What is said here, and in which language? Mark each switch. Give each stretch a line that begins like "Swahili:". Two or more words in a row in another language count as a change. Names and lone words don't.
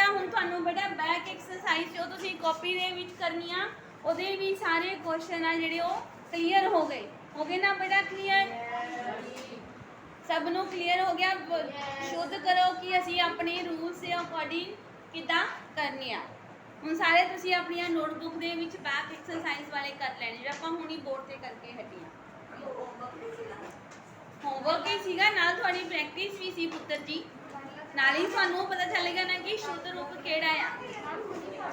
Punjabi: ਹੁਣ ਤੁਹਾਨੂੰ ਬੇਟਾ
English: back exercise
Punjabi: ਜੋ ਤੁਸੀਂ ਕਾਪੀ ਦੇ ਵਿੱਚ ਕਰਨੀ ਆ ਓਹਦੇ ਭੀ ਸਾਰੇ ਕੁਐਸ਼ਚਨ ਆ ਜਿਹੜੇ ਓ ਕਲੀਅਰ ਹੋ ਗਏ ਨਾ ਬੇਟਾ? ਕਲੀਅਰ ਸਬ ਨੂੰ ਕਲੀਅਰ ਹੋ ਗਿਆ? ਸ਼ੁੱਧ ਕਰੋ ਕਿ ਅਸੀਂ ਅਪਣੇ ਰੂਲਜ਼ ਕੇ ਅਕੌਰਡਿੰਗ ਕਿੱਦਾਂ ਕਰਨੀ ਆ। ਹੁਣ ਸਾਰੇ ਤੁਸੀਂ ਆਪਣੀਆਂ ਨੋਟਬੁੱਕ ਦੇ ਵਿੱਚ
English: back exercise
Punjabi: ਵਾਲੇ ਕਰ ਲੈਣੇ ਜਿਹੜਾ ਆਪਾਂ ਹੁਣੀ ਬੋਰਡ ਤੇ ਕਰਕੇ ਹਟੀਆਂ। ਹੋਮਵਰਕ ਹੀ ਸੀਗਾ ਨਾਲ ਤੁਹਾਡੀ ਪ੍ਰੈਕਟਿਸ ਵੀ ਸੀ ਪੁੱਤਰ ਜੀ, ਨਾਲ ਹੀ ਤੁਹਾਨੂੰ ਪਤਾ ਚੱਲੇਗਾ ਨਾ ਕਿ ਸ਼ੁੱਧ ਰੂਪ ਕਿਹੜਾ ਆ।